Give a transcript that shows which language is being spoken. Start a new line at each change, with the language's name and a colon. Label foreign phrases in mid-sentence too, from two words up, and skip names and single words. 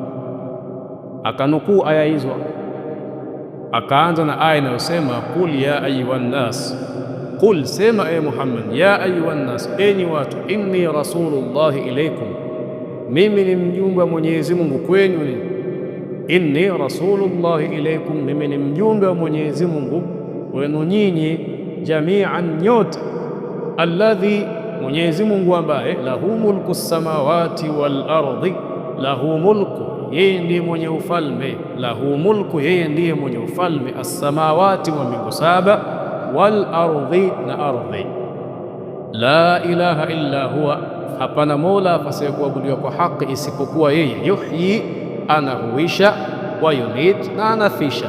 Swahili: Akanukuu aya hizo, akaanza na aya inayosema
Arabic: قل يا أيها الناس قل,
Swahili: sema e Muhammad,
Arabic: يا أيها الناس,
Swahili: enyi watu,
Arabic: إني رسول الله إليكم,
Swahili: mimi ni mjumbe wa Mwenyezi Mungu kwenu.
Arabic: إني رسول الله إليكم,
Swahili: mimi ni mjumbe wa Mwenyezi Mungu wenu nyinyi, jami'an, nyote.
Arabic: Alladhi,
Swahili: Mwenyezi Mungu ambaye
Arabic: له ملك السماوات والأرض له ملك,
Swahili: yeye ndiye mwenye ufalme,
Arabic: له ملك,
Swahili: yeye ndiye mwenye ufalme, as-samawati, wa mbingu saba,
Arabic: والأرض,
Swahili: na ardhi.
Arabic: لا إله إلا هو,
Swahili: hapana mola apasaye kuabudiwa kwa haki isipokuwa yeye. Yuhyi, anahuisha,
Arabic: ويميت,
Swahili: na anafisha.